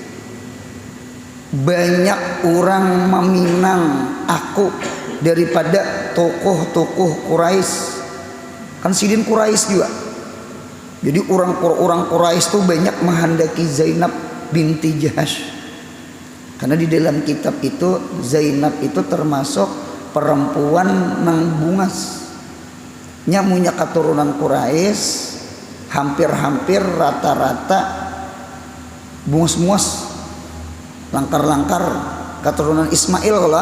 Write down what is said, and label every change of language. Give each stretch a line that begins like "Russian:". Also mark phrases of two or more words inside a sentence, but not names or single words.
Indonesian: Banyak orang meminang aku daripada tokoh-tokoh Quraisy.
Banjar: Kan sidin Quraisy juga.
Indonesian: Jadi orang Quraisy tuh banyak menghendaki Zainab binti Jahash.
Banjar: Karena di dalam kitab itu Zainab itu termasuk perempuan nang bungas. Nya punya keturunan Quraisy hampir-hampir rata-rata bungas-bungas, langkar-langkar, keturunan Ismail lah.